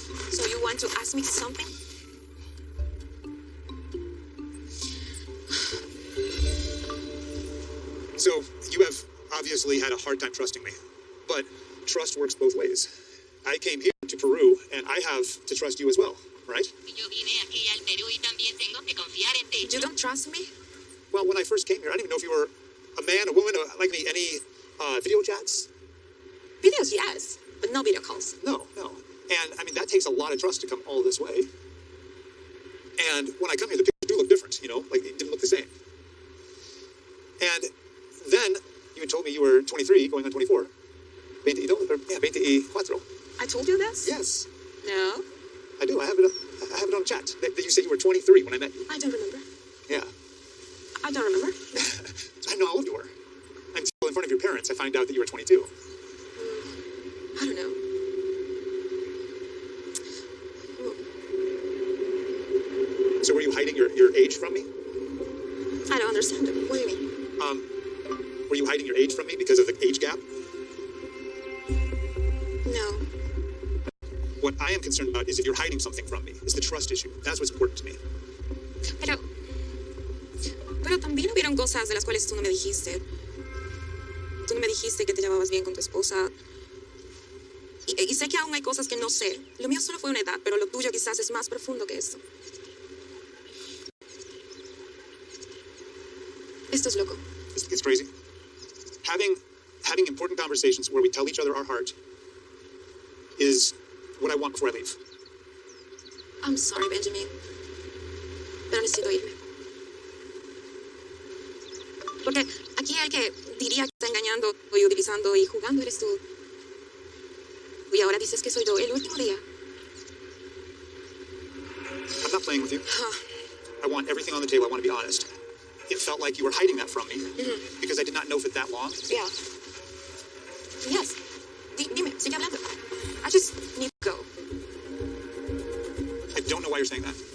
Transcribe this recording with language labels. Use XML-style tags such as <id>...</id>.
<en>So you want to ask me something? So, you have obviously had a hard time trusting me, but trust works both ways. I came here to Peru, and I have to trust you as well, right?</en> <es>Yo vine aquí al Perú y también tengo que confiar en ti.</es> <en>You don't trust me? Well, when I first came here, I didn't even know if you were a man, a woman, like any video chats. Videos, yes, but no video calls. No. And, I mean, that takes a lot of trust to come all this way. And when I come here, the pictures do look different, like it didn't look the same. And then you had told me you were 23, going on 24. 24. I told you this? Yes, No, I do. I have it on chat. That you said you were 23 when I met you. I don't remember. Yeah. I don't remember. I know how old you were. Until in front of your parents, I find out that you were 22. I don't know. So were you hiding your age from me? I don't understand. What do you mean? Were you hiding your age from me because of the age gap? No. What I am concerned about is if you're hiding something from me. It's the trust issue. That's what's important to me.</en> <es>Pero también hubieron cosas de las cuales tú no me dijiste. Tú no me dijiste que te llevabas bien con tu esposa. Y sé que aún hay cosas que no sé. Lo mío solo fue una edad, pero lo tuyo quizás es más profundo que eso. Esto es loco.</es> <en>It's crazy. Having important conversations where we tell each other our heart is what I want before I leave. I'm sorry, Benjamin.</en> <es>Pero necesito irme. Porque aquí el que diría que está engañando y utilizando y jugando eres tú. Y ahora dices que soy yo el último día.</es> <en>I'm not playing with you. I want everything on the table. I want to be honest. It felt like you were hiding that from me because I did not know for that long. Yeah. Yes.</en> <es>Dime, sigue hablando.</es> <en>I just need to go. I don't know why you're saying that.</en>